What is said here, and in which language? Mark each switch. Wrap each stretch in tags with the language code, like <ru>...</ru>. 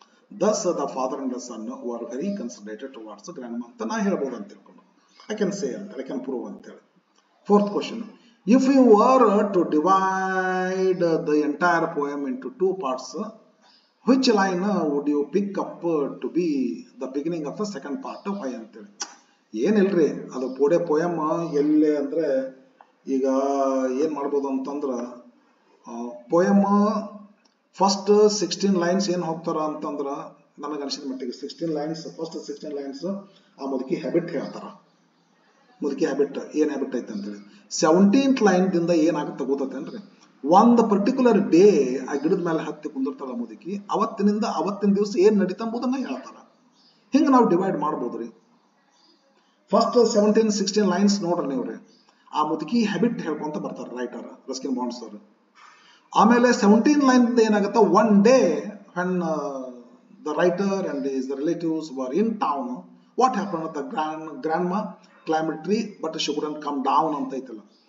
<en>Thus the father and the son were very considerate towards the grandma</en> <kn>ಅಂತ ನಾ ಹೇಳ್ಬೋದು ಅಂತ ತಿಳ್ಕೊಂಡು.</kn> <en>I can say ಅಂತ I can prove</en> <kn>ಅಂತ ಹೇಳಿ.</kn> <en>Fourth question. If you were to divide the entire poem into two parts, which line would you pick up to be the beginning of the second part? Why</en> <kn>ಅಂತೇಳಿ. ಏನಿಲ್ರಿ ಅದು poem ಎಲ್ಲಿ ಅಂದ್ರೆ ಈಗ ಏನ್ ಮಾಡ್ಬೋದು ಅಂತಂದ್ರೆ ಪೋಯಮ್ ಫಸ್ಟ್ 16 ಲೈನ್ಸ್ ಏನ್ ಹೋಗ್ತಾರ ಅಂತಂದ್ರ ನನಗೆ ಅನಿಸಿದ ಮಟ್ಟಿಗೆ 16 ಲೈನ್ಸ್ ಫಸ್ಟ್ 16 ಲೈನ್ಸ್ ಆ ಮುದುಕಿ ಹ್ಯಾಬಿಟ್ ಹೇಳ್ತಾರ. ಮುದುಕಿ ಹ್ಯಾಬಿಟ್ ಏನ್ ಹ್ಯಾಬಿಟ್ ಐತೆ ಅಂತೇಳಿ 17th ಲೈನ್ ದಿಂದ ಏನಾಗುತ್ತೆ ಗೊತ್ತೇನ್ರಿ, ಒಂದು ಪರ್ಟಿಕ್ಯುಲರ್ ಡೇ ಆ ಗಿಡದ ಮೇಲೆ ಹತ್ತಿ ಕುಂದಿರ್ತಾಳ ಮುದುಕಿ, ಅವತ್ತಿನ ದಿವಸ ಏನ್ ನಡೀತಾ ಎಂಬುದನ್ನ ಹೇಳ್ತಾರ. ಹಿಂಗ ನಾವು ಡಿವೈಡ್ ಮಾಡ್ಬೋದ್ರಿ. ಫಸ್ಟ್ 17-16 ಲೈನ್ಸ್ ನೋಡ್ರಿ ನೀವ್ರಿ, ಆ ಮುದುಕಿ ಹ್ಯಾಬಿಟ್ ಹೇಳ್ಕೊಂತ ಬರ್ತಾರ ರೈಟರ್ ರಸ್ಕಿನ್ ಬಾಂಡ್ಸ್ ಅವರು. ಆಮೇಲೆ 17 ಲೈನ್ ಏನಾಗುತ್ತೆ,</kn> <en>One day when the writer and his relatives were in town, what happened? The grandma climbed a tree but she couldn't come down</en> <kn>ಅಂತ ಐತಲ್ಲ.</kn>